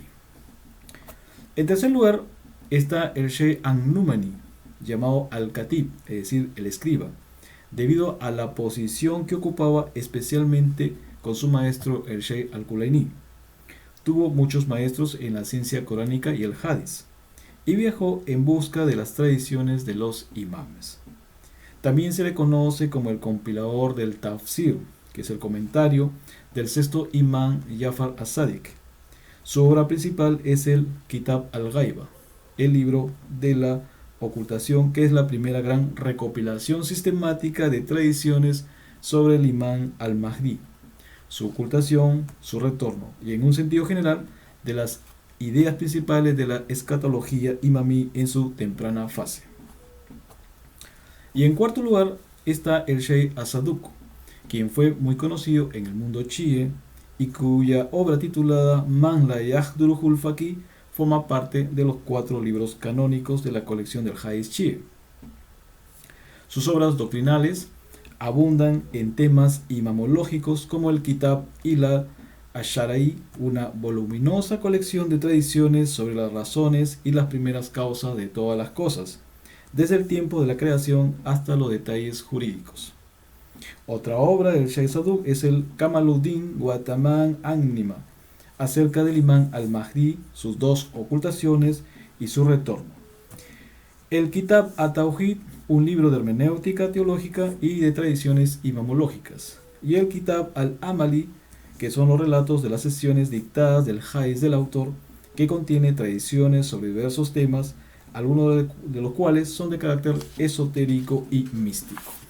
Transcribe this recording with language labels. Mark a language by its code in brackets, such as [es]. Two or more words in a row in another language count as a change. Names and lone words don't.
[es] En tercer lugar está el Sheikh An-Numani, llamado Al-Katib, es decir, el escriba, debido a la posición que ocupaba especialmente con su maestro el Sheikh Al-Kulaini. Tuvo muchos maestros en la ciencia coránica y el hadith, y viajó en busca de las tradiciones de los imames. También se le conoce como el compilador del Tafsir, que es el comentario del sexto imán Jafar as-Sadiq. Su obra principal es el Kitab al-Ghaiba, el libro de la ocultación, que es la primera gran recopilación sistemática de tradiciones sobre el imán al-Mahdi, su ocultación, su retorno y, en un sentido general, de las ideas principales de la escatología imamí en su temprana fase. Y en cuarto lugar está el Sheikh as-Saduq, quien fue muy conocido en el mundo chií y cuya obra titulada Man la Yahdurul Faqih forma parte de los 4 libros canónicos de la colección del Hadith chií. Sus obras doctrinales abundan en temas imamológicos como el Kitab Ila Ash-Shara'i, una voluminosa colección de tradiciones sobre las razones y las primeras causas de todas las cosas, desde el tiempo de la creación hasta los detalles jurídicos. Otra obra del Sheikh Saduq es el Kamaluddin wa Tamam an-Nima, acerca del imán al-Mahdi, sus 2 ocultaciones y su retorno. El Kitab at-Tawhid, un libro de hermenéutica teológica y de tradiciones imamológicas. Y el Kitab al-Amali, que son los relatos de las sesiones dictadas del hadith del autor, que contiene tradiciones sobre diversos temas, algunos de los cuales son de carácter esotérico y místico.